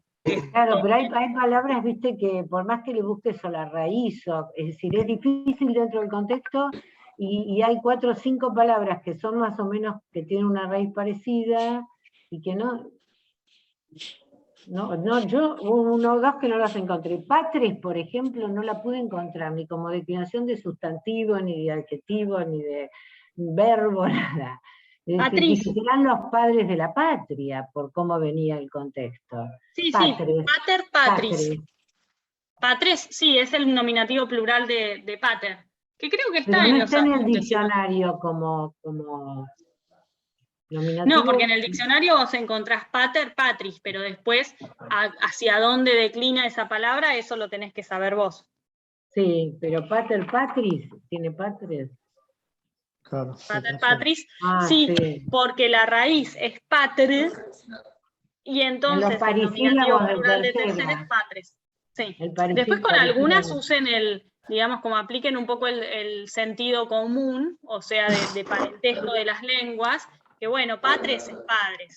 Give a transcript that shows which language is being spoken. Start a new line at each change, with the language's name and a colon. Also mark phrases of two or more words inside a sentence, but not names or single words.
Spanish: Claro, pero hay palabras, viste, que por más que le busques a la raíz, es decir, es difícil dentro del contexto, y hay 4 o 5 palabras que son más o menos, que tienen una raíz parecida, y que yo hubo 1 o 2 que no las encontré. Patres, por ejemplo, no la pude encontrar, ni como declinación de sustantivo, ni de adjetivo, ni de verbo, nada. Patriz. Dije, serán los padres de la patria, por cómo venía el contexto. Sí, Patres, sí,
Latin: pater, patris.
Spanish: patres. Patres, sí, es el nominativo plural de pater, que creo que Pero está no en los está en el apuntes. diccionario como nominativo. No, porque en el diccionario vos encontrás
Latin: pater, patris,
Spanish: pero después hacia dónde declina esa palabra, eso lo tenés que saber vos. Sí, pero
Latin: pater, patris,
Spanish: ¿tiene patres? Claro, Pater, sí, patris, Sí. sí, porque la raíz es pater, y entonces el nominativo parisílabos de plural de tercera. tercera es patres. Sí. El Después con algunas parisílabo. usen digamos, como apliquen un poco el sentido común, o sea, de parentesco de las lenguas, que bueno, patres es padres.